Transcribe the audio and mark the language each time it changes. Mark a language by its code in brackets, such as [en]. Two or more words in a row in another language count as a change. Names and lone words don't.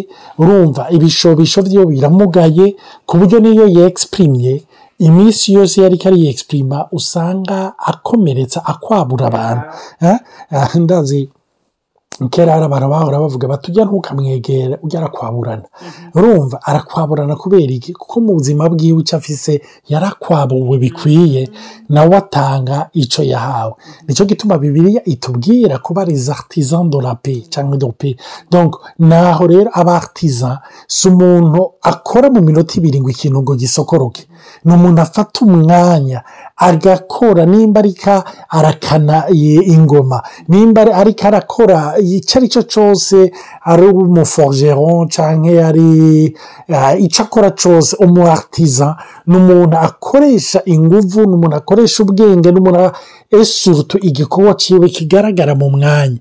[rn] urumva ibishobisho vyiwe biramugaye ku buryo niyo yexprimye imisi yose yariko ariexprima usanga akomeretsa akwabura abantu ndazi kera hari abantu bahora bavuga batujya ntukamwegera ujya arakwaburana urumva arakwaburana kubera iki kuko mu buzima bwiwe icyo afise yarakwabuwe bikwiye nawe atanga ico yahawe. Nico gituma Bibiliya itubwira kuba [fr] les artisans de la paix [rn] cyangwa [fr] de paix. [rn] Donc naho rero aba artisan si umuntu akora mu minota 2 ngo ikintu ngo gisokoroke ni umuntu afata umwanya agakora nimba arika arakana ingoma nimba arika arakora icari cyo cyose ari umuforgeron canke ari ico akora cyose umu artisan n'umuntu akoresha inguvu n'umuntu akoresha ubwenge n'umuntu surtout igikorwa ciwe kigaragara mu mwanya.